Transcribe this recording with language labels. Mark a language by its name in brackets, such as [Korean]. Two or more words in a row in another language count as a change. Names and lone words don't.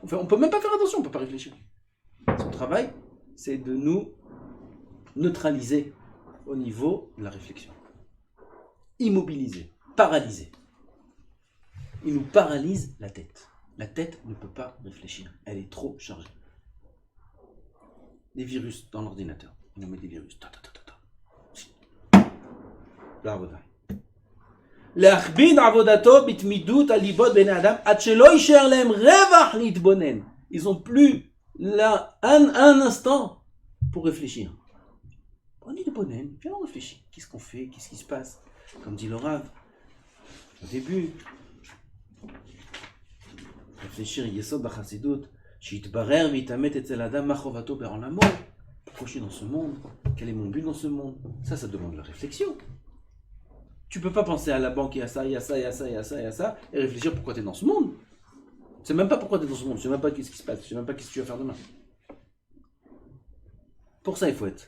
[French] Enfin, on peut même pas faire attention, on peut pas réfléchir. Son travail, c'est de nous neutraliser au niveau de la réflexion. Immobiliser, paralyser. Il nous paralyse la tête. La tête ne peut pas réfléchir. Elle est trop chargée. Des virus dans l'ordinateur. Il nous met des virus. [Hebrew] להכביד עבודתו בתמידות על ליבות בני אדם עד שלא יישאר להם רווח להתבונן. [French] Ils ont plus là un instant pour réfléchir. On est de bonen, viens on réfléchit. Qu'est-ce qu'on fait? Qu'est-ce qui se passe? Comme dit le Rav au début. [Hebrew] Réfléchir, יסוד בחסידות שיתברר ויתאמת אצל אדם מחובתו בעולמו. [French] Pourquoi je suis dans ce monde? Quel est mon but dans ce monde? Ça demande la réflexion. Tu peux pas penser à la banque et à ça, et à ça, et à ça, et à ça, et à ça, et réfléchir pourquoi tu es dans ce monde. Tu sais même pas pourquoi tu es dans ce monde, tu sais même pas qu'est-ce qui se passe, tu sais même pas qu'est-ce que tu vas faire demain. Pour ça, il faut être.